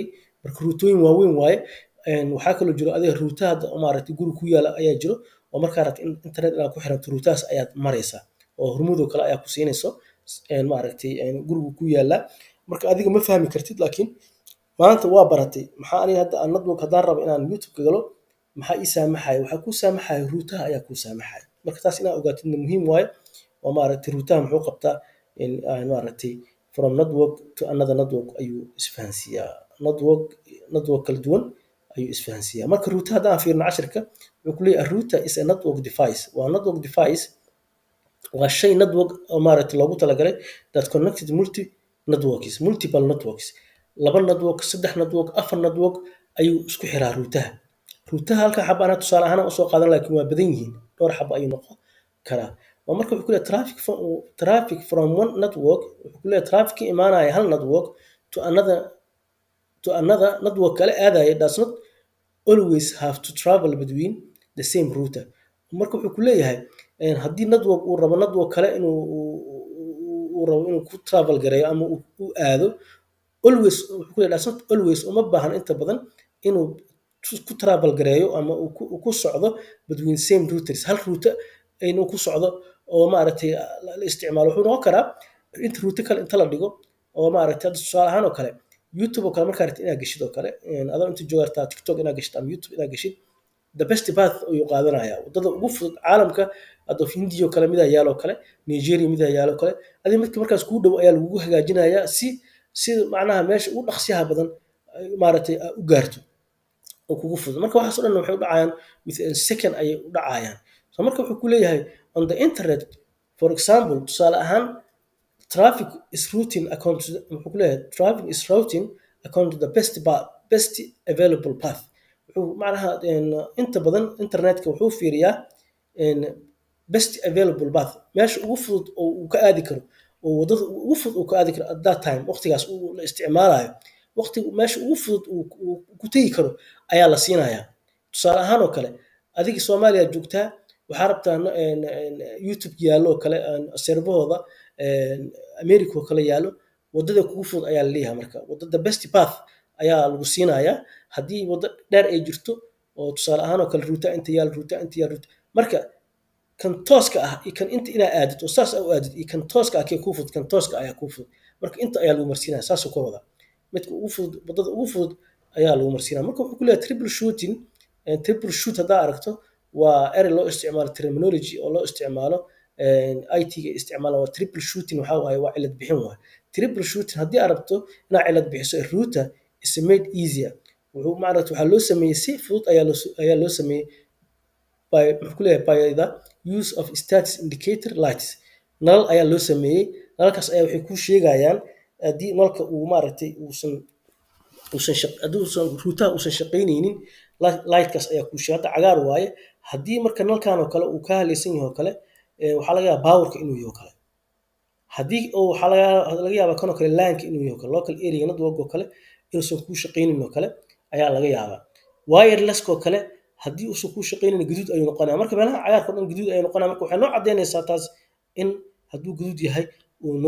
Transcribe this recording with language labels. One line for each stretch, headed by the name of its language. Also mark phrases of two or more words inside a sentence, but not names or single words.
Somali: Marka router-ooyin waaweyn waaye. Waxaa kaloo jiro adiga router guri ku yaala ayaa jiro oo markaa rabto internet inaad ku xiranto routers ayaad maraysaa oo hormuud oo kale ayaa ku siinayso gurigu ku yaala. Marka adiga ma fahmi kartid laakiin maanta waa baratay. Maxaa aniga hadda network hadaan rabo inaan YouTube-ka galo maxaa ii saamaxayo? Waxaa kuu saamaxayo router ayaa kuu saamaxayo. Marka taas inaad ogaatidna muhiim waaye oo router muxuu qabtaa
English: from network to another network
Somali: ayuu isfahansiiyaa. Network kala duwan ayuu isfahansiiyaa. Marka router haddaan fiirino cashirka wuxuu ku leeyahay
English: a router is a network device.
Somali: Waa
English: network device
Somali: waa shay network oo loogu talagalay
English: that connected multiple networks.
Somali: Laba network, saddex network, afar network ayuu isku xiraa router. Router halka xabo tusaale ahaan u soo qaadan laakiin waa badan yihiin. Dhowr xabo ayuu noqon karaa. ومركب wuxuu ku leeyahay
English: traffic from one network
Somali: wuxuu ku leeyahay traffic ka imaanaya hal network
English: to another network
Somali: kale aadaya
English: does not always have to travel between the same router
Somali: marka wuxuu ku leeyahay haddii network uu rabo network kale inuu rabo inuu ku travel gareeyo ama uu aado always wuxuu ku leeyahay
English: does not always
Somali: uma baahan inta badan inuu ku travel gareeyo ama uu ku socdo
English: between same routers
Somali: hal router inuu ku socdo oo maaragtay la isticmaalo wuxuu noqon karaa inta router kale inta la dhigo oo maaragtay hadda tusaale ahaan oo kale YouTube oo kale markaa rabtid inaad geshid oo kale adoo inta joogtaa TikTok inaad geshid ama YouTube inaad geshid
English: the best path
Somali: ayuu qaadanayaa wadada ugu fudud caalamka hadda Hindiya oo kale mid ayaa yaalo kale Nigeria mid ayaa yaalo kale adii midka markaas ku dhow ayaa lagu hagaajinayaa si macnaha meesha ugu dhaqsiyaha badan maaragtay u gaarto oo kugu fudud marka waxaas oo dhan waxay u dhacayaan
English: within second
Somali: ayay u dhacayaan so marka wuxuu ku leeyahay
English: on the internet for example
Somali: tusaale ahaan
English: traffic is routing according to the best available path
Somali: wuxuu macnaha inta badan internetka wuxuu fiiriyaa
English: best available path
Somali: meesha ugu fudud oo uu ka aadi karo oo wadada ugu fudud uu ka aadi karo
English: at that time
Somali: waqtigaas uu la isticmaalayo waqtiga meesha ugu fudud uu ku tagi karo ayaa la siinayaa tusaale ahaan oo kale adiga Soomaaliya joogtaa waxaa rabtaa YouTube yaalo kale servahooda America oo kale yaalo wadada kugu fudud ayaa la leeyahay marka wadada
English: best path
Somali: ayaa lagu siinayaa haddii wada dheer ay jirto oo tusaale ahaan oo kale router inta yaal marka kan tooska ah iyo kan inta inaa aadid oo saas u aadid iyo kan tooska ah kee ku fudud kan tooska ayaa ku fudud marka inta ayaa lagu marsiinaya saas oo ka wada midka ugu fudud wadada ugu fudud ayaa lagu marsiinaya marka wuxuu ku leeyahay
English: triple shoot
Somali: hadaa aragto waa erey loo isticmaalo terminology oo loo isticmaalo IT ga isticmaalo waa
English: triple shooting
Somali: waxa waaye waa cilad bixin waaye
English: triple shooting
Somali: haddii aragto inaa cilad bixiso
English: router is made easier
Somali: wuxuu maaragtay waxa loo sameeyay si fudud ayaa loo sameeyay
English: by the use of status indicator lights
Somali: nal ayaa loo sameeyay nalkaas ayaa waxay ku sheegayaan haddii nalka uu maaragtay uusan router uusan shaqaynaynin lightkaas ayaa ku sheegay cagaar waaye haddii marka nalkan oo kale uu ka halaysan yahay oo kale waxa laga yaabaa powerka inuu yahay kale haddii oo waxa laga yaabaa kan oo kale LAN inuu yahay kale
English: local area network
Somali: oo kale inuusan ku shaqaynin oo kale ayaa laga yaabaa wireless oo kale haddii uusan ku shaqaynin guduud ayuu noqonayaa marka meelaha cagaarka dhan guduud ayuu noqonayaa marka waxay noo cadeynaysaa taas in hadduu guduud yahay uu noo